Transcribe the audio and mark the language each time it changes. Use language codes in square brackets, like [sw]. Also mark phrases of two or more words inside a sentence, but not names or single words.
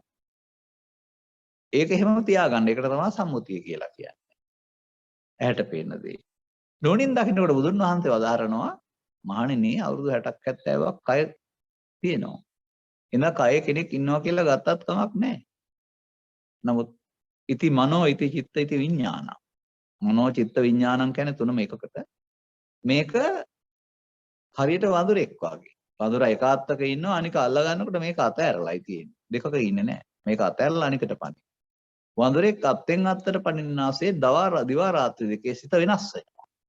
[si] ඒක එහෙමම තියාගන්න. ඒකට තමයි සම්මුතිය කියලා කියන්නේ. ඇහැට පේන දේ. නෝනින් දකින්නකොට බුදුන් වහන්සේ වදාරනවා මහණෙනි අවුරුදු 60ක් 70ක් කය තියෙනවා. එන කය කෙනෙක් ඉන්නවා කියලා ගත්තත් කමක් නැහැ. [pi] නමුත් ඉති මනෝ ඉති චිත්ත ඉති විඥාන. මනෝ චිත්ත විඥානං [si] කියන්නේ තුනම එකකට. මේක හරියට වඳුරෙක් වගේ. වඳුර එකාත්තක ඉන්නවා අනික අල්ල ගන්නකොට මේක අතෑරලායි තියෙන්නේ. දෙකක ඉන්නේ නැහැ. මේක අතෑරලා අනිකට පනින. වඳුරෙක් අත්ෙන් අත්තට පනින්නාසේ දිවා රාත්‍රී දෙකේ සිත වෙනස් වෙනවා.